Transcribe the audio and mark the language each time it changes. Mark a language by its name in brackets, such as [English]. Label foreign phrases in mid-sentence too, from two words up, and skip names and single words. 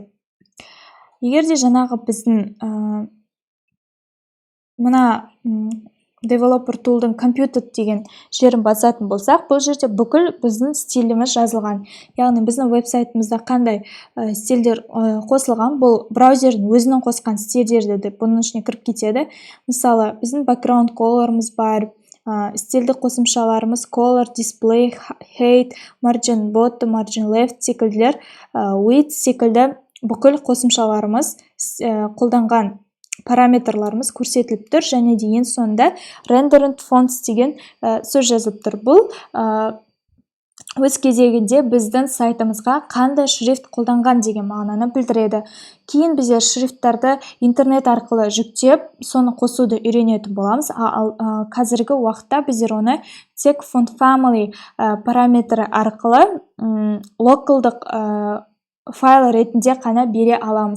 [Kazakh] Егер де жаңағы біздің мына [English] Developer Tool'дың [Kazakh] Computed деген жерін басатын болсақ, бұл жерде бүкіл біздің стиліміз жазылған. Яғни біздің веб-сайтымызда қандай стильдер қосылған, бұл браузердің өзінің қосқан стильдерді де бұның ішіне кіріп кетеді. Мысалы, біздің [English] background color'ымыз [Kazakh] бар, стильді қосымшаларымыз [English] color, display, height, margin bottom, margin left [Kazakh] секілділер, width секілді бүкіл қосымшаларымыз қолданған параметрларымыз көрсетіліп тұр, және де ең соңында [English] rendered fonts [Kazakh] деген сөз жазылып тұр. Бұл өз кезегінде біздің сайтымызға қандай шрифт қолданған деген мағынаны білдіреді. Кейін біздер шрифттарды интернет арқылы жүктеп, соны қосуды үйренетін боламыз. Қазіргі уақытта біздер оны тек [English] font family [Kazakh] параметрі арқылы локалдық файл ретінде қана бере аламыз.